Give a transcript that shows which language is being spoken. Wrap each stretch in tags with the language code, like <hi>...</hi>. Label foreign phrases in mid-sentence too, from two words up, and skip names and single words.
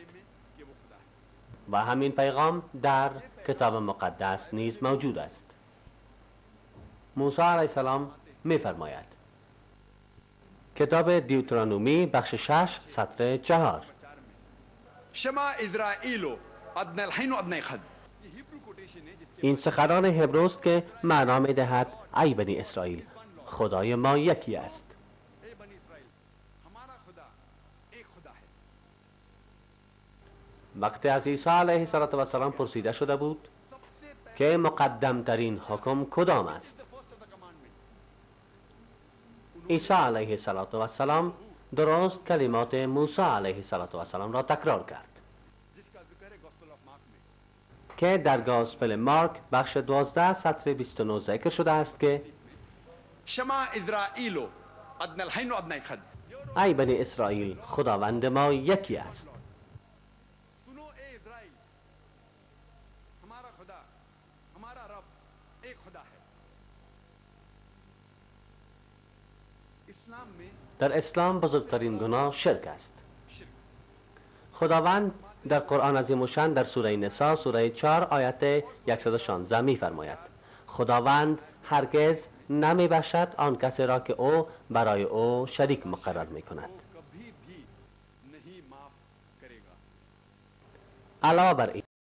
<ur>کہ وہ خدا ہے.</ur> <fa>و همین پیغام در کتاب مقدس نیز موجود است. موسی علیه السلام می‌فرماید کتاب دیوترانومی بخش 6 سطر 4</fa> <he>שמע ישראל אדוני אלוהינו אדוני אחד.</he> <ur>یہ</ur> <en>Hebrew quotation</en> <ur>ہے جس</ur> <fa>این سخنان هبروست که معنا می‌دهد ای بنی اسرائیل خدای ما یکی است.</fa> <ur>اے بنی اسرائیل ہمارا خدا ایک خدا ہے.</ur> <fa>وقتی از عیسی علیه السلام پرسیده شده بود</fa> <ur>سب سے پہلے</ur> <fa>که مقدم ترین حکم کدام است،</fa> <en>first of the commandment</en> <fa>عیسی علیه السلام درست کلمات موسی علیه السلام را تکرار کرد</fa> <ur>جس کا ذکر ہے</ur> <en>Gospel of Mark</en> <ur>میں.</ur> <fa>که در گاسپل مارک بخش 12 سطر 29 ذکر شده است که</fa> <he>שמע ישראל אדוני אלוהינו אדוני אחד.</he> <fa>ای بنی اسرائیل خداوند ما یکی است.</fa> <ur>سنو اے اسرائیل ہمارا خدا ہمارا رب ایک خدا ہے. اسلام میں</ur> <fa>در اسلام بزرگترین گناه شرک است. شرک خداوند در قرآن عظیم و شأن در سوره نساء سوره 4 آیت 116 می فرماید خداوند هرگز نمی بخشد آن کسی را که او برای او شریک مقرر می کند.</fa> <ur>کبھی بھی نہیں معاف کرے گا.</ur> <fa>علاوه بر این</fa>